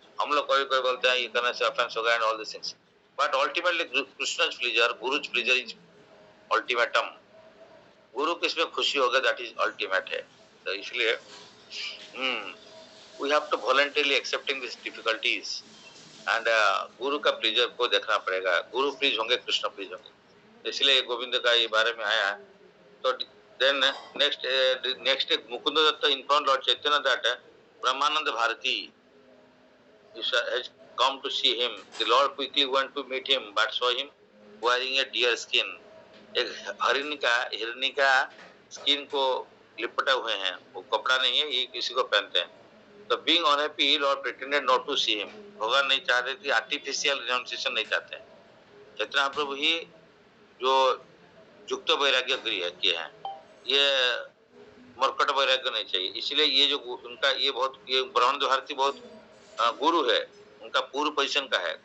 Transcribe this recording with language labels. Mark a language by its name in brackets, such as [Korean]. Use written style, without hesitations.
[Hindi] हम लोग कोई कोई बोलते हैं ये करने से [English] offence [Hindi] होगा [English] And all this things, but ultimately Krishna's pleasure, guru's pleasure is ultimatum. [Hindi] गुरु किसमें खुशी होगा [English] that is ultimate [Hindi] है। तो इसलिए [English] we have to voluntarily accepting this difficulties and [Hindi] गुरु का प्लीजर को देखना पड़ेगा। गुरु प्लीज होंगे, कृष्ण प्लीज होंगे, इसलिए गोविंद का ये बारे में आया। [English] तो then next Mukunda Datta informed Lord Chaitanya that Brahmananda Bharati has come to see him. The Lord quickly went to meet him, but saw him wearing a deer skin. [Hindi] एक हिरनी का स्किन को लिपटा हुए हैं, वो कपड़ा नहीं है, ये किसी को पहनते हैं। [English] तो being unhappy, Lord pretended not to see him. [Hindi] भगवान नहीं चाहते थे, आर्टिफिशियल रिनाउंसिएशन नहीं चाहते हैं। चैतन्य प्रभु ही जो युक्त वैराग्य किए हैं, ये मरकट वैराग्य नहीं चाहिए। इसलिए ये जो उनका ये बहुत, ये ब्रह्मानंद भारती बहुत गुरु है, उनका पूर्व पोजिशन का है।